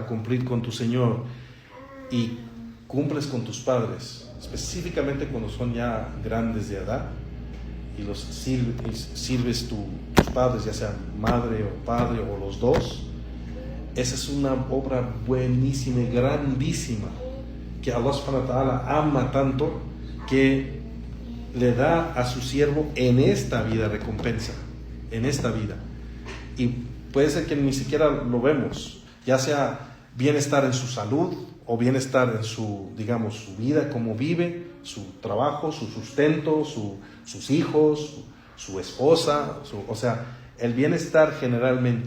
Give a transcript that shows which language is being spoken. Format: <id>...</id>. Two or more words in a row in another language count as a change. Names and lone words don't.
<es>cumplir con tu Señor y cumples con tus padres, específicamente cuando son ya grandes de edad, y los sirves tus padres, ya sean madre o padre o los dos, esa es una obra buenísima y grandísima que</es> <ar>الله سبحانه وتعالى</ar> <es>ama tanto que le da a su siervo en esta vida recompensa, en esta vida. Y puede ser que ni siquiera lo vemos, ya sea bienestar en su salud o bienestar en su vida, cómo vive, su trabajo, su sustento, sus hijos, su esposa, o sea, el bienestar generalmente.</es>